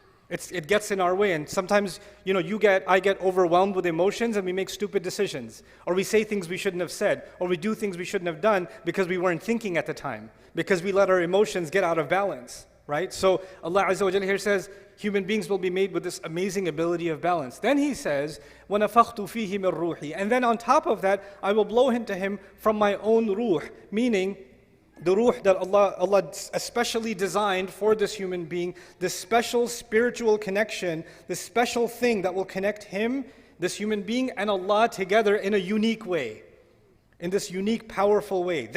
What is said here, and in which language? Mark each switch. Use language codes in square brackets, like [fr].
[en] It gets in our way, and sometimes, I get overwhelmed with emotions and we make stupid decisions. Or we say things we shouldn't have said, or we do things we shouldn't have done because we weren't thinking at the time, because we let our emotions get out of balance, right? So Allah Azza wa Jalla here says, human beings will be made with this amazing ability of balance. Then He says, [ar] وَنَفَخْتُ فِيهِ مِن رُوحِي. [en] And then on top of that, I will blow into him from my own ruh, meaning the ruh that Allah especially designed for this human being, this special spiritual connection, this special thing that will connect him, this human being, and Allah together in a unique way, in this unique, powerful way.